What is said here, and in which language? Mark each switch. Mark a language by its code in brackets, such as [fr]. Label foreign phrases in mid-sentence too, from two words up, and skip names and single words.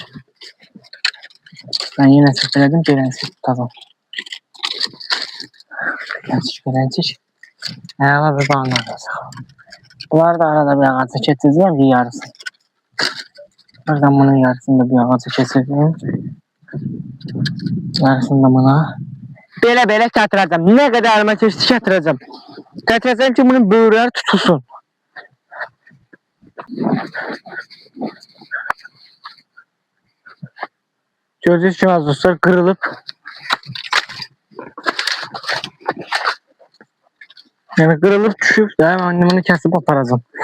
[tr] Ben yine sırtladım beləncik tutacağım. [az] Beləncik. Ayağına bir bağlanacaq. Bunlar da arada bir ağaca keçəcəyəm bir yarısı. Buradan bunun yarısını da bir ağaca keçəcəyəm. Yarısını da buna. Belə gətirəcəm. Nə qədər əlimə keçdi gətirəcəm. Gətirəcəm ki bunun böyürləri tutulsun. [tr] Gördüğünüz gibi az dostlar kırılıp yani kırılıp düşüp de hemen annemini kesip aparacağım.